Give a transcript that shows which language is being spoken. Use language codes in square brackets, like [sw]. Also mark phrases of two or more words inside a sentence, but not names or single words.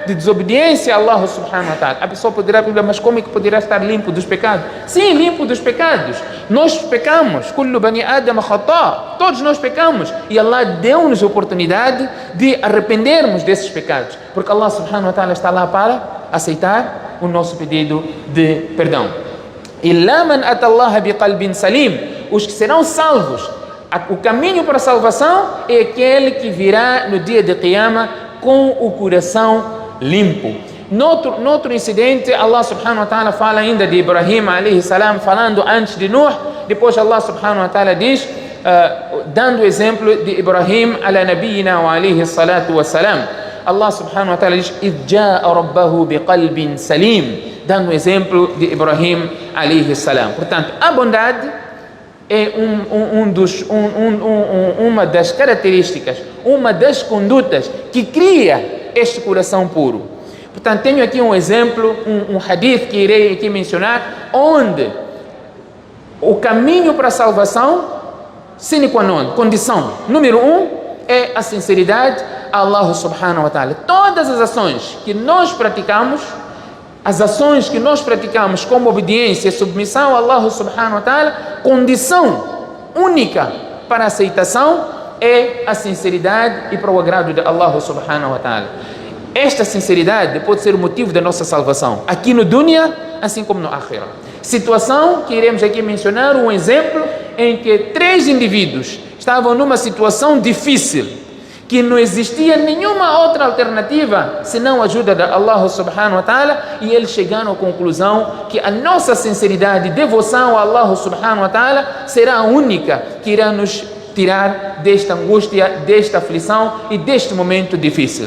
[pt] De desobediência a [ar] الله سبحانه وتعالى. [pt] A pessoa poderá perguntar: mas como é que poderá estar limpo dos pecados? Sim, limpo dos pecados. Nós pecamos, [ar] كل بني آدم خطاء, [pt] todos nós pecamos, e Allah deu-nos a oportunidade de arrependermos desses pecados, porque [ar] الله سبحانه وتعالى [pt] está lá para aceitar o nosso pedido de perdão. [ar] إلا من أتى الله بقلب سليم, [pt] os que serão salvos, o caminho para a salvação é aquele que virá no dia de Qiyamah com o coração limpo. Noutro incidente, [ar] الله سبحانه وتعالى [pt] fala ainda de Ibrahim [ar] عليه السلام, [pt] falando antes de Nuh. [ar] Depois الله سبحانه وتعالى [pt] diz, dando o exemplo de [ar] إبراهيم على نبينا وعليه الصلاة والسلام, الله سبحانه وتعالى diz: "إذ جاء ربه بقلب سليم", [pt] dando o exemplo de Ibrahim [ar] عليه السلام. [pt] Portanto, a bondade é uma das características, uma das condutas que cria este coração puro. Portanto, tenho aqui um exemplo, um hadith que irei aqui mencionar, onde o caminho para a salvação, [la] sine qua non, [pt] condição número 1, é a sinceridade a [ar] الله سبحانه وتعالى. [pt] Todas as ações que nós praticamos, as ações que nós praticamos como obediência e submissão a [ar] الله سبحانه وتعالى, [pt] condição única para a aceitação é a sinceridade e para o agrado de [ar] الله سبحانه وتعالى. [pt] Esta sinceridade pode ser o motivo da nossa salvação, aqui no dunya, assim como no akhirah. Situação que iremos aqui mencionar, um exemplo em que 3 indivíduos estavam numa situação difícil, que não existia nenhuma outra alternativa senão a ajuda de [ar] الله سبحانه وتعالى, [pt] e eles chegaram à conclusão que a nossa sinceridade e devoção a [ar] الله سبحانه وتعالى [pt] será a única que irá nos tirar desta angústia, desta aflição e deste momento difícil.